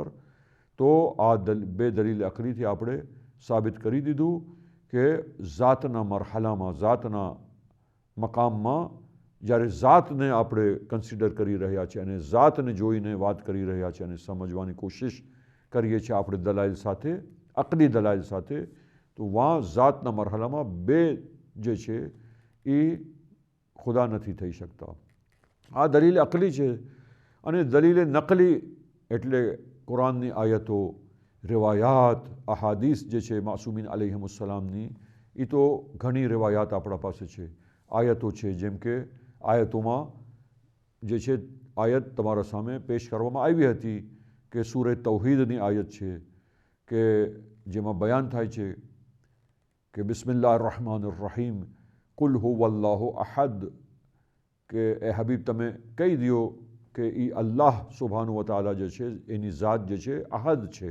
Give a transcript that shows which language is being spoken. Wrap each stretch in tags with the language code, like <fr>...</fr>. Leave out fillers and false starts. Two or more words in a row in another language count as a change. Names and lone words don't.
<gu>તો આ બે દલીલ અકલીથી આપણે સાબિત કરી દીધું કે ઝાતના મરહલામાં, ઝાતના મકામમાં જ્યારે ઝાતને આપણે કન્સિડર કરી રહ્યા છીએ અને ઝાતને જોઈને વાત કરી રહ્યા છીએ અને સમજવાની કોશિશ કરીએ છીએ આપણે દલાઇલ સાથે, અકલી દલાઇલ સાથે, તો વहाँ ઝાતના મરહલામાં બે જે છે એ ખુદા નથી થઈ શકતા। આ દલીલ અકલી છે। અને દલીલ નકલી એટલે કુરાનની આયતો રિવાયાત અહાદીસ જે છે માસૂમીન અલૈહિમુસ્સલામની એ તો ઘણી રિવાયાત આપણા પાસે છે, આયતો છે, જેમ કે આયતોમાં જે છે આયત તમારા સામે પેશ કરવામાં આવી હતી કે સૂરે તૌહીદની આયત છે કે જેમાં બયાન થાય છે કે</gu> <ar>بسم الله الرحمن الرحيم قل هو الله أحد,</ar> <gu>કે એ હબીબ તમે કહી દો કે એ</gu> <ar>الله سبحانه وتعالى</ar> <gu>જે છે એની ઝાત જે છે અહદ છે.</gu>